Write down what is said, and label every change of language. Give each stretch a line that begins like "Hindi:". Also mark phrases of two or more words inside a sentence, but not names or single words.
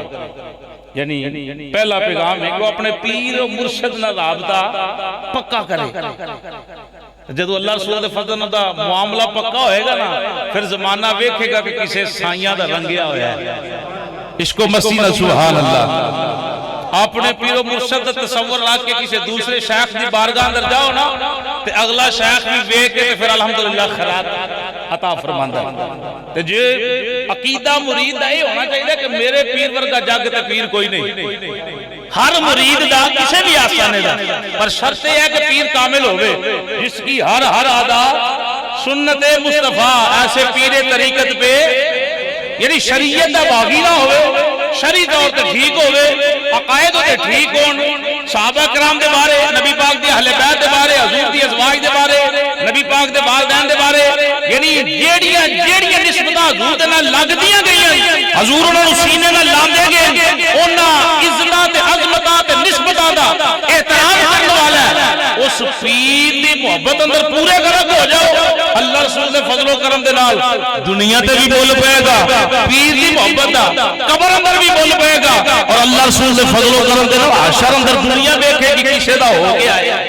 Punjabi: یعنی پہلا پیغام ہے کہ وہ اپنے پیر و مرشد نہ رابطہ پکا کرے جدو اللہ رسول دے فضل دا معاملہ پکا ہوئے گا نا پھر زمانہ ویکھے گا کہ کسے سائیاں دا رنگیا ہویا ہے عشق و مسینہ
Arabic: سبحان اللہ
Punjabi: اپنے پیر و مرشد تصور رکھ کے کسی دوسرے شیخ دی بارگاہ اندر جاؤ نا تے اگلا شیخ بھی ویکھ کے پھر الحمدللہ خیرات عطا فرماندا تے جے عقیدہ مرید دا
Urdu: یہ ہونا چاہیے کہ میرے
Punjabi: پیر ورگا جگ تے پیر کوئی نہیں ہر مرید دا کسے بھی آستانے دا پر
Urdu: شرط یہ ہے کہ پیر کامل
Punjabi: ہوئے
Urdu: جس کی ہر ادا سنت مصطفیٰ ایسے پیر طریقت پہ
Punjabi: یعنی شریعت دا باغی نہ ہوئے، شرعی طور تے ٹھیک ہوئے، عقائد تے ٹھیک ہون، صحابہ کرام دے بارے، نبی پاک دی اہل بیت دے بارے، حضور دی ازواج دے بارے، نبی پاک دے والدین دے بارے، یعنی جیڑیاں نسبتاں حضور دے نال لگدیاں گئیاں، حضور انہاں نوں سینے نال لاندے گئے، انہاں عزتاں تے عظمتاں تے نسبتاں دا احترام کرن والا ہے، اس پیر دی محبت اندر پورے غرق ہو جاؤ، اللہ رسول دے فضل و کرم دے نال دنیا تے بھی بول پائے گا، پیر دی محبت دا قبر اندر بھی بول پائے گا، اور اللہ رسول دے فضل و کرم دے نال حشر اندر دنیا دیکھے گی کسے دا ہو گیا ہے۔